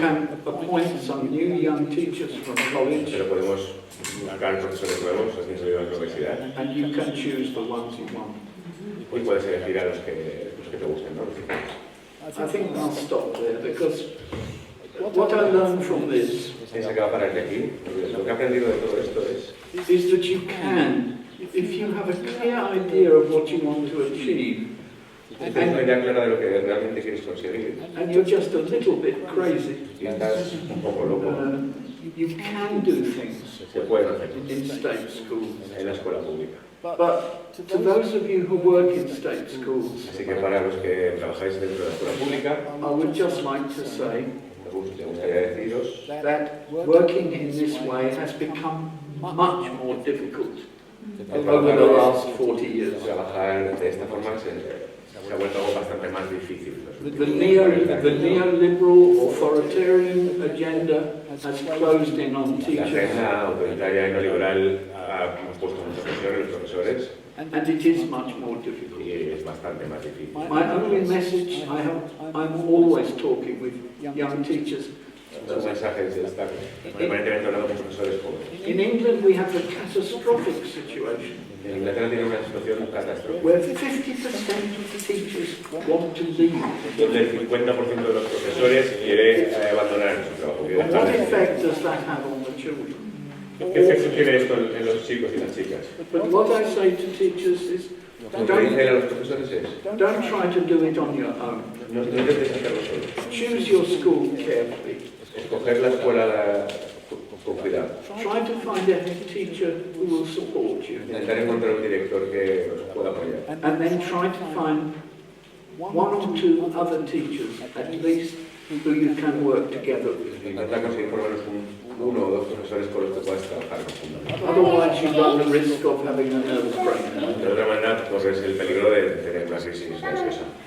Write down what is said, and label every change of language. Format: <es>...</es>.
<en>can appoint some new young teachers from college,</en> <es>Pero podemos buscar profesores nuevos, los que han salido de la universidad.</es> <en>and you can choose the ones you want.</en> <es>Y puedes elegir a los que te gusten, ¿no?</es> <en>I think I'll stop there, because what I learned from this</en> <es>Piensa que va a parar de aquí. Lo que he aprendido de todo esto es</es> <en>is that you can, if you have a clear idea of what you want to achieve,</en> <es>que tienes una idea clara de lo que realmente quieres conseguir</es> <en>and you're just a little bit crazy,</en> <es>y estás un poco loco,</es> <en>you can do things</en> <es>se pueden hacer</es> <en>in state schools.</en> <es>en la escuela pública.</es> <en>But to those of you who work in state schools,</en> <es>Así que para los que trabajáis dentro de la escuela pública,</es> <en>I would just like to say</en> <es>me gustaría deciros</es> <en>that working in this way has become much more difficult over the last 40 years.</en> <es>trabajar de esta forma se ha vuelto algo bastante más difícil.</es> <en>The neoliberal authoritarian agenda has closed in on</en> <es>La</es> <en>teachers,</en> <es>agenda autoritaria y neoliberal ha puesto mucha presión en los profesores</es> <en>and it is much more difficult.</en> <es>y es bastante más difícil.</es> <en>My only message, I'm always talking with young teachers.</en> <es>Los mensajes están permanentemente hablando con profesores jóvenes.</es> <en>In England we have a catastrophic situation</en> <es>En Inglaterra tiene una situación catastrófica,</es> <en>where 50% of the teachers want to leave.</en> <es>donde el 50% de los profesores quiere abandonar su trabajo. quiere dejar</es> <en>What</en> <es>de-</es> <en>effect does that have on the children?</en> <es>¿Qué efecto tiene esto en los chicos y las chicas?</es> <en>But what I say to teachers is,</en> <es>Lo que dicen a los profesores es,</es> <en>don't try to do it on your own.</en> <es>no intentes hacerlo solo.</es> <en>Choose your school carefully.</en> <es>Escoger la escuela con cuidado.</es> <en>Try to find a head teacher who will support you.</en> <es>Intentar encontrar un director que os pueda apoyar.</es> <en>And then try to find one or two other teachers, at least, who you can work together with.</en> <es>Intenta conseguir por lo menos uno o dos profesores con los que puedas trabajar conjuntamente.</es> <en>Otherwise, you run the risk of having a nervous breakdown.</en> <es>De otra manera, corres el peligro de tener una crisis ansiosa.</es>